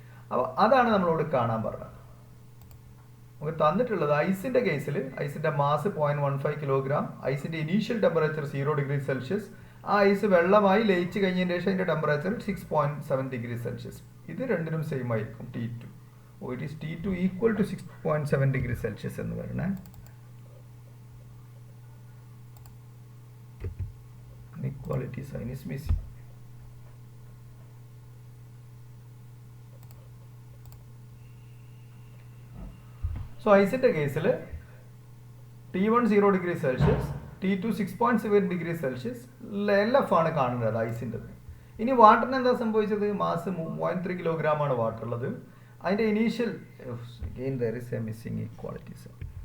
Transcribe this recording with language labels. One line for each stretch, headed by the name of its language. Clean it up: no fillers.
Malayalam: അപ്പോൾ അതാണ് നമ്മളോട് കാണാൻ പറഞ്ഞത്. നമുക്ക് തന്നിട്ടുള്ളത് ഐസിൻ്റെ കേസിൽ ഐസിൻ്റെ mass 0.15 kilogram, ഐസിൻ്റെ initial temperature 0 degree Celsius. ആ ഐസ് വെള്ളമായി ലയിച്ച് കഴിഞ്ഞതിന് ശേഷം അതിൻ്റെ ടെമ്പറേച്ചർ 6.7 ഡിഗ്രി സെൽഷ്യസ്. ഇത് രണ്ടിനും സെയിം ആയിരിക്കും, T2.
English: It is T2 equal to 6.7 degree Celsius
Malayalam: എന്ന് പറയണേ.
English: Inequality sign is missing.
Malayalam: So ഐസിൻ്റെ കേസിൽ T1 0 degree Celsius, T2 6.7 degree Celsius, LF ആണ് കാണുന്നത് ഐസിൻ്റെ. ഇനി വാട്ടറിന് എന്താ സംഭവിച്ചത്? മാസ് 0.3 കിലോഗ്രാം ആണ് വാട്ടർ ഉള്ളത്. അതിൻ്റെ initial
English: again there is a missing equality sign.